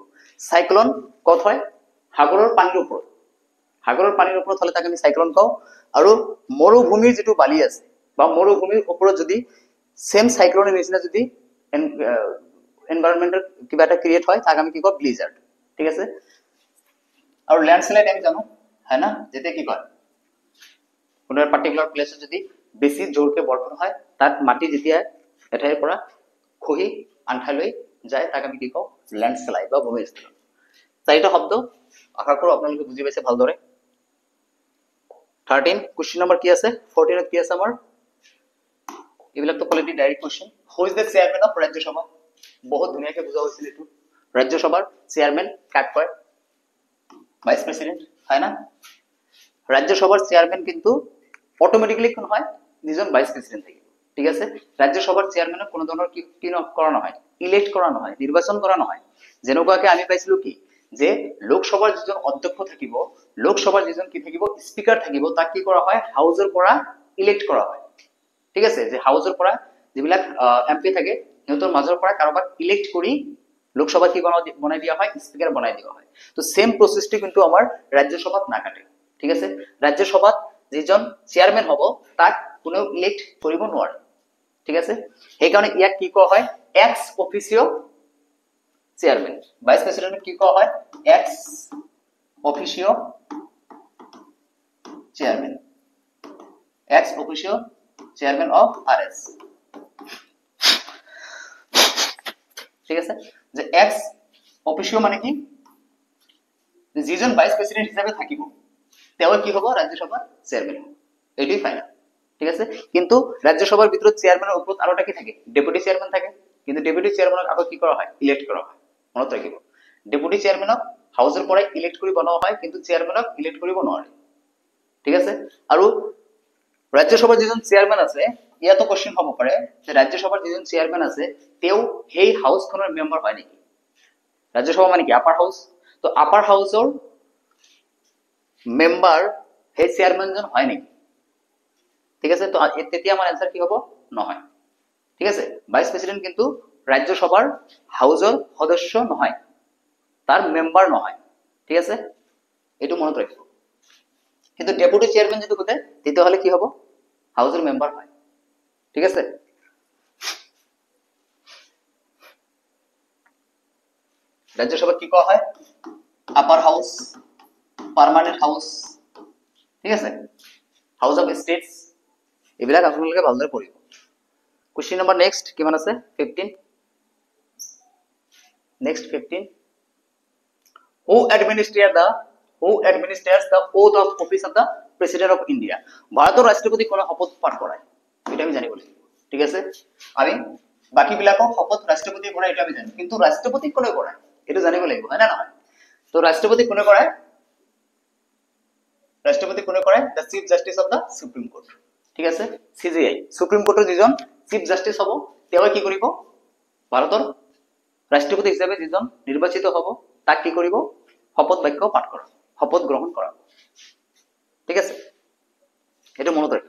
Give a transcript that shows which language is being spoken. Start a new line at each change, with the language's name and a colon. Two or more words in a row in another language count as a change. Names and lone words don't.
Assamese: সাইক্লোন কত হয়, সাগৰৰ পানীৰ ওপৰত, সাগৰৰ পানীৰ ওপৰত হলে তাক আমি সাইক্লোন কওঁ। আৰু মৰুভূমিৰ যেটো বালি আছে বা মৰুভূমিৰ ওপৰত যদি সেম সাইক্লোনের নিচিনা যদি এনভায়রনমেন্টাল কিবা এটা ক্ৰিয়েট হয়, তাক আমি কি কওঁ, ব্লিজাৰ্ড। ঠিক আছে, আৰু ল্যান্ডস্লাইড আমি জানো, হয় না, যেতে কি কয় কোনো
English: particular place
Assamese: যদি বেছি জোৰকে বৰ্ষণ হয়, তাত মাটি যেতিয়া এঠাইৰ পৰা খহি আন ঠাইলৈ যায়, তাক আমি কি কওঁ, ল্যান্ডস্লাইড বা ভূমিস্খলন। চাৰিটা শব্দ, আশা কৰো আপোনালোকে বুজি পাইছে ভালদৰে। 13
English: question number
Assamese: কি আছে, 14 কি আছে আমাৰ, এইবিলাক তো
English: quality direct question. who is the chairman of Rajya Sabha?
Assamese: বহুত ধুনীয়াকে বুজা হৈছিল এইটো। ৰাজ্যসভাৰ চেয়াৰম্যান কাক কয়,
English: vice president,
Assamese: হয় না। রাজ্যসভার চেয়ারম্যান কিন্তু অটোমেটিক্যালি কোন হয়, দুজন
English: vice president
Assamese: থাকে। ঠিক আছে, রাজ্যসভার চেয়ারম্যানক কোনো ধৰণৰ কি কৰা নহয়, ইলেক্ট কৰা নহয়, নিৰ্বাচন কৰা নহয়। যেনেকুৱাকে আমি পাইছিলো কি, যে লোকসভাৰ যিজন অধ্যক্ষ থাকিব, লোকসভাৰ যিজন কি থাকিব, স্পিকাৰ থাকিব, তাক কি কৰা হয়, হাউজৰ পৰা ইলেক্ট কৰা হয়। ঠিক আছে, যে হাউজৰ পৰা যিবিলাক এমপি থাকে, সিহঁতৰ মাজৰ পৰা কাৰোবাক ইলেক্ট কৰি লোকসভা কি বনাই দিয়া হয়, স্পিকাৰ বনাই দিয়া হয়। তো
English: same process
Assamese: কিন্তু আমাৰ ৰাজ্যসভাত নাকাটে। ঠিক আছে, ৰাজ্যসভাত যিজন চেয়াৰম্যান হ'ব, তাক কোনেও ইলেক্ট কৰিব নোৱাৰে। ঠিক আছে, সেইকাৰণে ইয়াক কি কোৱা হয়,
English: ex officio chairman. vice president
Assamese: কি কোৱা হয়,
English: ex officio chairman, ex officio chairman of RS.
Assamese: ঠিক আছে, যে
English: ex officio
Assamese: মানে কি, যিজন
English: vice president
Assamese: হিচাপে থাকিব, তেওঁ কি হ'ব, ৰাজ্যসভাৰ চেয়ারম্যান হ'ব। এইটোই ফাইনাল। ঠিক আছে, কিন্তু ৰাজ্যসভাৰ ভিতৰত চেয়ারম্যানৰ ওপৰত আৰু এটা কি থাকে,
English: deputy chairman
Assamese: থাকে। কিন্তু
English: deputy chairman
Assamese: আকৌ কি কৰা হয়, ইলেক্ট কৰা হয়। মনত ৰাখিব,
English: deputy chairman
Assamese: হাউজৰ পৰা ইলেক্ট কৰি বনোৱা হয়, কিন্তু চেয়ারম্যানক ইলেক্ট কৰিব নোৱাৰে। ঠিক আছে, আৰু ৰাজ্যসভাৰ যিজন চেয়ারম্যান আছে, ইয়াতো কোশ্চেন হ'ব পাৰে যে ৰাজ্যসভাৰ যিজন চেয়ারম্যান আছে, তেওঁ সেই হাউসখনৰ মেম্বাৰ হয় নেকি। ৰাজ্যসভা মানে কি,
English: upper house.
Assamese: তো
English: upper house member
Assamese: সেই চেয়ারম্যানজন হয় নেকি। ঠিক আছে, তো তেতিয়া আমাৰ এনসার কি হ'ব, নহয়। ঠিক আছে,
English: vice president
Assamese: কিন্তু ৰাজ্যসভাৰ হাউসৰ সদস্য নহয়, তাৰ মেম্বাৰ নহয়। ঠিক আছে, এইটো মনত ৰাখিব। কিন্তু
English: deputy chairman
Assamese: যদি হতে, তেতিয়াহ'লে কি হ'ব, হাউসৰ মেম্বাৰ হয়। ঠিক আছে, ৰাজ্যসভা কি কোৱা হয়,
English: upper house, permanent house. ঠিক আছে, house of states,
Assamese: এইবিলাক আপোনালোকে ভালদৰে পঢ়িব।
English: question number next
Assamese: কিমান আছে, 15। নেক্সট 15,
English: who administers the oath of office of the president of India?
Assamese: ভাৰতৰ ৰাষ্ট্ৰপতি কোনে শপত পাঠ কৰায়, এটা আমি জানিব লাগিব। ঠিক আছে, আমি বাকি বিলাকক শপত ৰাষ্ট্ৰপতি কৰায়, এটা আমি জানো, কিন্তু ৰাষ্ট্ৰপতি কোনে কৰায় এইটো জানিব লাগিব, হয় না নহয়। তো ৰাষ্ট্ৰপতি কোনে কৰায়, ৰাষ্ট্ৰপতি কোনে কৰায়,
English: the chief justice of the supreme court।
Assamese: ঠিক আছে, CJI, সুপ্ৰিম কোৰ্টৰ যিজন
English: chief justice
Assamese: হ'ব, তেওঁ কি কৰিব, ভাৰতৰ ৰাষ্ট্ৰপতি হিচাপে যিজন নিৰ্বাচিত হ'ব, তাক কি কৰিব, শপত বাক্য পাঠ কৰা, শপত গ্ৰহণ কৰা। ঠিক আছে, এইটো মনত ৰাখিব।